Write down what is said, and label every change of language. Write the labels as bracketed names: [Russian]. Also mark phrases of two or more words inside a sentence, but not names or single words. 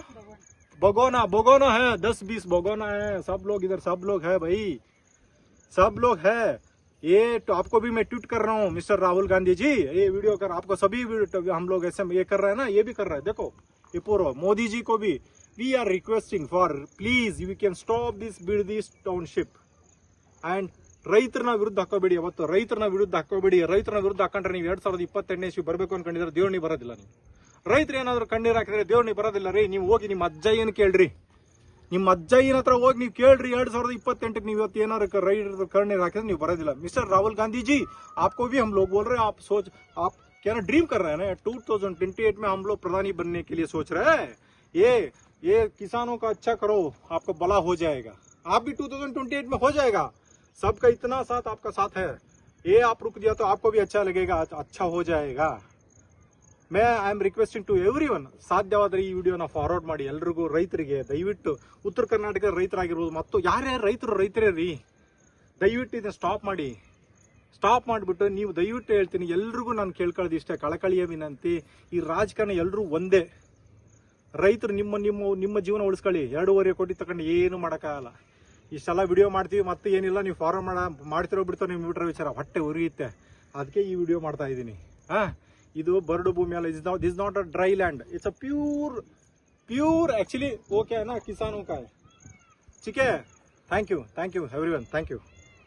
[Hindi] बगोना है. 10-20 बगोना है. सब लोग इधर सब लोग है भाई, सब लोग है. ये तो आपको भी मैं ट्वीट कर रहा हूँ मिस्टर राहुल गांधी जी, ये वीडियो कर आपको सभी हम लोग ऐसे ये कर रहे हैं ना, ये भी कर रहे हैं. देखो ये पूरा मोदी जी को भी [English] We are requesting for please you can stop this Bidadi township and [Kannada] ರೈತರನ್ನ ವಿರುದ್ಧ ಹಾಕೋಬೇಡಿ. ಅವತ್ತು ರೈತರನ್ನ ವಿರುದ್ಧ ಹಾಕೋಬೇಡಿ. ರೈತರನ್ನ ವಿರುದ್ಧ ಹಾಕೊಂಡ್ರೆ ನೀವು 2028 ಇಸ್ವಿ ಬರಬೇಕು ಅನ್ಕೊಂಡಿದ್ರೆ ದೇವ್ನಿ ಬರೋದಿಲ್ಲ. ನೀವು ರೈತರು ಏನಾದ್ರು ಕಣ್ಣೀರ್ ಹಾಕಿದ್ರೆ ದೇವ್ನಿ ಬರೋದಿಲ್ಲ ರೀ. ನೀವು ಹೋಗಿ ನಿಮ್ಮ ಅಜ್ಜಯ್ಯನ ಕೇಳ್ರಿ, ನಿಮ್ಮ ಅಜ್ಜಯ್ಯನ ಹತ್ರ ಹೋಗಿ ನೀವು ಕೇಳ್ರಿ. 2028 ನೀವು ಇವತ್ತು ಏನಾದ್ರು ರೈತರ ಕಣ್ಣೀರ್ ಹಾಕಿದ್ರೆ ನೀವು ಬರೋದಿಲ್ಲ. [Hindi] मिस्टर राहुल गांधी जी आपको भी हम लोग बोल रहे हैं, आप क्या ना ड्रीम कर रहे हैं ना, 2028 में हम लोग प्रधानी बनने के लिए सोच रहे हैं. ये किसानों का अच्छा करो, आपको भला हो जाएगा. आप भी 2028 में हो जाएगा. सबका इतना साथ आपका साथ है. ये आप रुक दिया तो आपको भी अच्छा लगेगा, अच्छा हो जाएगा. [English] मैं I am requesting to everyone, [Kannada] ಸಾಧ್ಯವಾದರೆ ಈ ವಿಡಿಯೋನ ಫಾರ್ವರ್ಡ್ ಮಾಡಿ ಎಲ್ರಿಗೂ. ರೈತರಿಗೆ ದಯವಿಟ್ಟು, ಉತ್ತರ ಕರ್ನಾಟಕದ ರೈತರಾಗಿರ್ಬೋದು ಮತ್ತು ಯಾರ್ಯಾರು ರೈತರೇ ರೀ, ದಯವಿಟ್ಟು ಇದನ್ನ ಸ್ಟಾಪ್ ಮಾಡಿ. ಸ್ಟಾಪ್ ಮಾಡಿಬಿಟ್ಟು ನೀವು ದಯವಿಟ್ಟು ಹೇಳ್ತೀನಿ ಎಲ್ರಿಗೂ ನಾನು ಕೇಳ್ಕೊಳ್ಳೋದು ಇಷ್ಟೇ, ಕಳಕಳಿಯ ವಿನಂತಿ. ಈ ರಾಜಕಾರಣ ಎಲ್ಲರೂ ಒಂದೇ. ರೈತರು ನಿಮ್ಮ ಜೀವನ ಉಳಿಸ್ಕೊಳ್ಳಿ. 2.5 ಕೋಟಿ ತಗೊಂಡು ಏನು ಮಾಡೋಕ್ಕಾಗಲ್ಲ. ಇಷ್ಟೆಲ್ಲ ವಿಡಿಯೋ ಮಾಡ್ತೀವಿ ಮತ್ತೆ ಏನಿಲ್ಲ, ನೀವು ಫಾರ್ವರ್ಡ್ ಮಾಡ್ತಿರೋ ಬಿಡ್ತೋ ನೀವು ಬಿಟ್ರೆ ವಿಚಾರ ಹೊಟ್ಟೆ ಉರಿಯುತ್ತೆ. ಅದಕ್ಕೆ ಈ ವಿಡಿಯೋ ಮಾಡ್ತಾ ಇದ್ದೀನಿ. ಇದು ಬರಡು ಭೂಮಿ ಅಲ್ಲ, [English] this not a dry land, it's a pure [Hindi] एक्चुअली वो क्या है ना किसानों का है. ठीक है. [English] Thank you everyone, thank you.